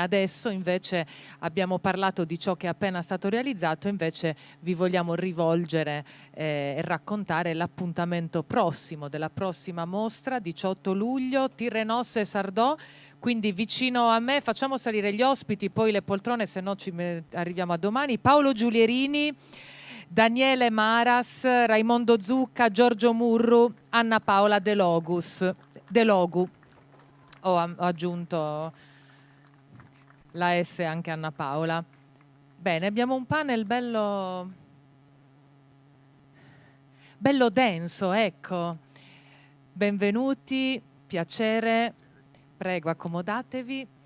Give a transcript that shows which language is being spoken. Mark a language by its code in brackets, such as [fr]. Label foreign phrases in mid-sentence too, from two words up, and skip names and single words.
[it] Adesso invece abbiamo parlato di ciò che è appena stato realizzato, invece vi vogliamo rivolgere e raccontare l'appuntamento prossimo della prossima mostra, 18 luglio, Tirrenosse e Sardò. Quindi vicino a me, facciamo salire gli ospiti, poi le poltrone, se no arriviamo a domani. Paolo Giulierini, Daniele Maras, Raimondo Zucca, Giorgio Murru, Anna Paola De Logu. Ho aggiunto la S anche Anna Paola. Bene, abbiamo un panel bello denso, ecco. Benvenuti, piacere, prego accomodatevi.